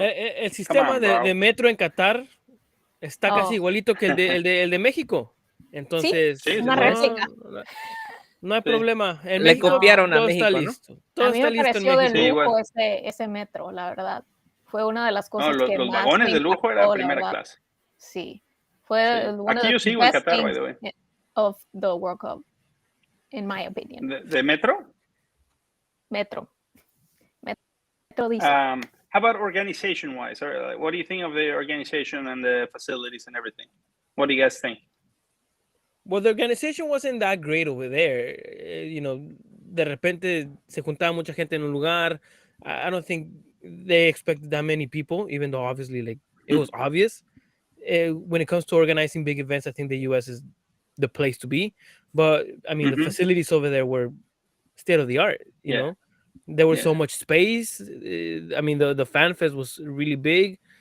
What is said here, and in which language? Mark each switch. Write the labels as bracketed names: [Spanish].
[Spanish] El sistema de metro en Qatar está casi igualito que el de México. Entonces, sí, una réplica. No hay problema. En Le México, copiaron a México, está listo. Todo a mí me pareció de lujo sí, ese metro, la verdad. Fue una de las cosas que los más vagones de lujo era primera clase. Sí. Fue Aquí yo sigo en Qatar, [English] by the way. Of the World Cup, in my opinion. [Spanish] ¿De metro? Metro diesel. [English] How about organization-wise? What do you think of the organization and the facilities and everything? What do you guys think? Well, the organization wasn't that great over there. [Spanish] De repente se juntaba mucha gente en un lugar. [English] I don't think they expected that many people, even though obviously like it was obvious. When it comes to organizing big events, I think the US is the place to be. But I mean, the facilities over there were state of the art. You know, there was so much space. I mean, the fan fest was really big.